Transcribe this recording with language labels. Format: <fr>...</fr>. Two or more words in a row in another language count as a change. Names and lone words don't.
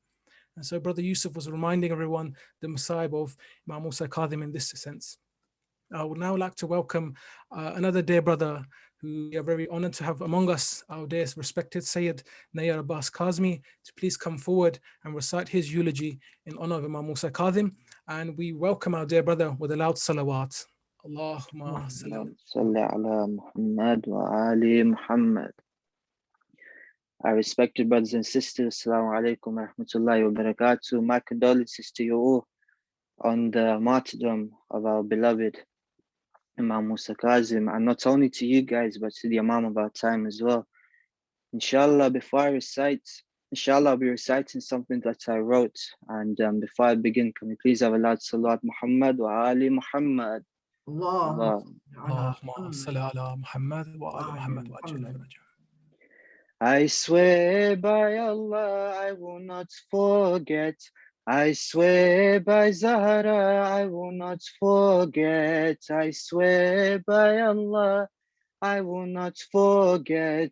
<en>And so Brother Yusuf was reminding everyone the Masa'ib of Imam Musa Kadhim in this sense. I would now like to welcome another dear brother who we are very honored to have among us, our dear respected Sayyid Nayyar Kazmi, to please come forward and recite his eulogy in honor of Imam Musa Kadhim. And we welcome our dear brother with a loud salawat.</en> <ar>اللهم صل على محمد وآل محمد.</ar> <en>Our respected brothers and sisters,</en> <ar>السلام عليكم ورحمة الله وبركاته.</ar> <en>My condolences to you all on the martyrdom of our beloved Imam Musa Qasim, and not only to you guys, but to the Imam of our time as well. Inshallah, before I recite, I'll be reciting something that I wrote. And before I begin, can we please have a loud</en> <ar>صلوات محمد وآل محمد. اللهم صل على محمد وآل محمد وعجل فرجهم.</ar> <en>I swear by Allah, I will not forget. I swear by Zahra, I will not forget. I swear by Allah, I will not forget.</en>